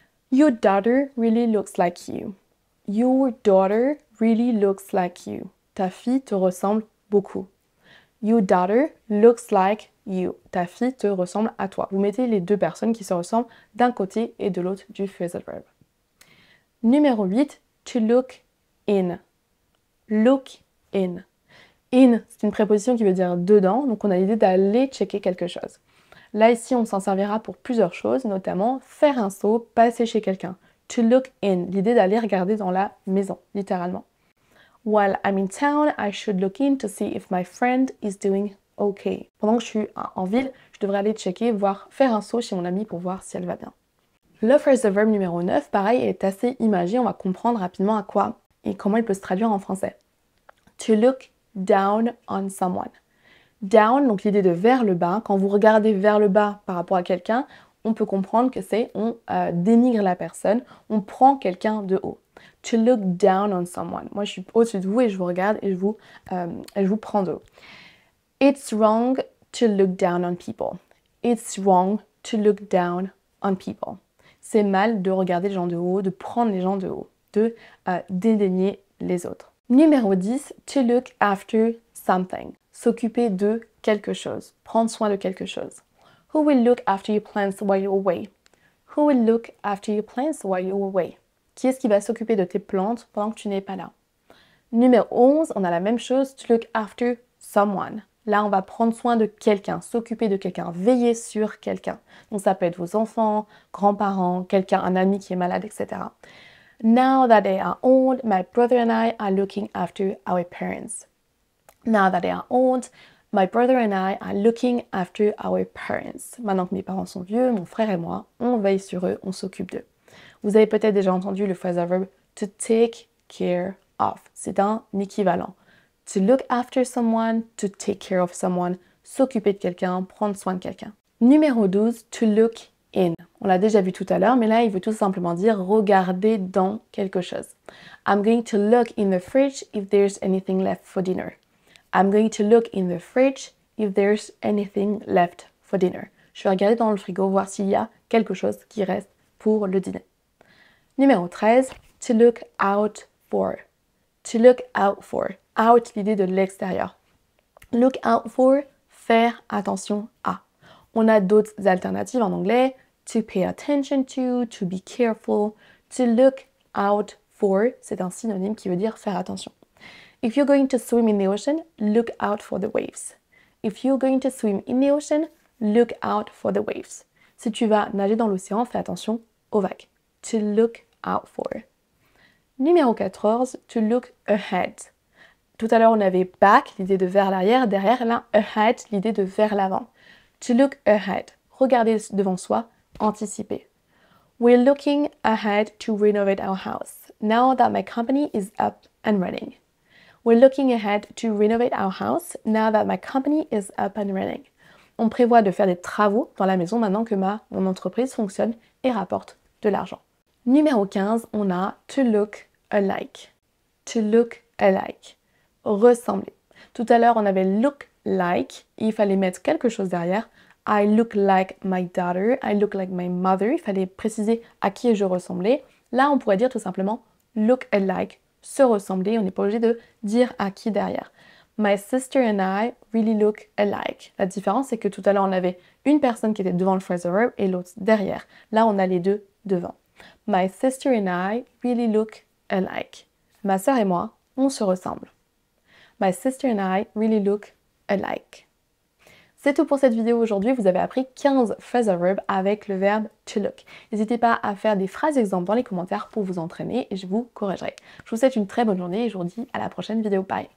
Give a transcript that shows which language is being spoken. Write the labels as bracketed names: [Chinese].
[English] Your daughter really looks like you. Your daughter really looks like you. [French] Ta fille te ressemble beaucoup. [English] Your daughter looks like you. [French] Ta fille te ressemble à toi. Vous mettez les deux personnes qui se ressemblent d'un côté et de l'autre du phrasal verb. [English] Numéro 8, to look in. Look in. [French] In, c'est une préposition qui veut dire dedans, donc on a l'idée d'aller checker quelque chose. Là, ici, on s'en servira pour plusieurs choses, notamment faire un saut, passer chez quelqu'un. To look in, l'idée d'aller regarder dans la maison, littéralement. [English] While I'm in town, I should look in to see if my friend is doing okay. [French] Pendant que je suis en ville, je devrais aller checker, voir, faire un saut chez mon amie pour voir si elle va bien. Le phrasal verb numéro 9, pareil, est assez imagé, on va comprendre rapidement à quoi et comment il peut se traduire en français. To look down on someone. Down, donc l'idée de vers le bas. Quand vous regardez vers le bas par rapport à quelqu'un, on peut comprendre que c'est on dénigre la personne, on prend quelqu'un de haut. To look down on someone. Moi, je suis au-dessus de vous et je vous regarde et je vous prends de haut. [English] It's wrong to look down on people. It's wrong to look down on people. [French] C'est mal de regarder les gens de haut, de prendre les gens de haut, de dédaigner les autres. [English] Numéro 10, to look after something. [French] S'occuper de quelque chose, prendre soin de quelque chose. [English] Who will look after your plants while you're away? Who will look after your plants while you're away? [French] Qui est-ce qui va s'occuper de tes plantes pendant que tu n'es pas là? Numéro 11, on a la même chose, to look after someone. Là, on va prendre soin de quelqu'un, s'occuper de quelqu'un, veiller sur quelqu'un. Donc ça peut être vos enfants, grands-parents, quelqu'un, un ami qui est malade, etc. [English] Now that they are old, my brother and I are looking after our parents. Now that they are old, my brother and I are looking after our parents. [French] Maintenant que mes parents sont vieux, mon frère et moi, on veille sur eux, on s'occupe d'eux. Vous avez peut-être déjà entendu le phrasal verb to take care of. C'est un équivalent. To look after someone, to take care of someone, s'occuper de quelqu'un, prendre soin de quelqu'un. Numéro 12, to look in. On l'a déjà vu tout à l'heure, mais là, il veut tout simplement dire regarder dans quelque chose. [English] I'm going to look in the fridge if there's anything left for dinner. I'm going to look in the fridge if there's anything left for dinner. [French] Je vais regarder dans le frigo, voir s'il y a quelque chose qui reste pour le dîner. [English] Numéro 13, to look out for. To look out for. [French] Out, l'idée de l'extérieur. Look out for, faire attention à. On a d'autres alternatives en anglais. [English] To pay attention to be careful. [French] To look out for, c'est un synonyme qui veut dire faire attention. [English] If you're going to swim in the ocean, look out for the waves. If you're going to swim in the ocean, look out for the waves. [French] Si tu vas nager dans l'océan, fais attention aux vagues. To look out for. Numéro 14, to look ahead. Tout à l'heure, on avait back, l'idée de vers l'arrière. Derrière, là, ahead, l'idée de vers l'avant. To look ahead. Regarder devant soi, anticiper. [English] We're looking ahead to renovate our house now that my company is up and running. We're looking ahead to renovate our house now that my company is up and running. [French] On prévoit de faire des travaux dans la maison maintenant que mon entreprise fonctionne et rapporte de l'argent. [English] Numéro 15, on a to look alike. To look alike. Ressembler. [French] Tout à l'heure, on avait look like. Il fallait mettre quelque chose derrière. [English] I look like my daughter. I look like my mother. [French] Il fallait préciser à qui je ressemblais. Là, on pourrait dire tout simplement look alike. Se ressembler. On n'est pas obligé de dire à qui derrière. [English] My sister and I really look alike. [French] La différence, c'est que tout à l'heure, on avait une personne qui était devant le phrasal verb et l'autre derrière. Là, on a les deux devant. [English] My sister and I really look alike. [French] Ma sœur et moi, on se ressemble. [English] My sister and I really look alike. [French] C'est tout pour cette vidéo aujourd'hui. Vous avez appris 15 phrasal verbs avec le verbe to look. N'hésitez pas à faire des phrases exemples dans les commentaires pour vous entraîner et je vous corrigerai. Je vous souhaite une très bonne journée et je vous dis à la prochaine vidéo. Bye!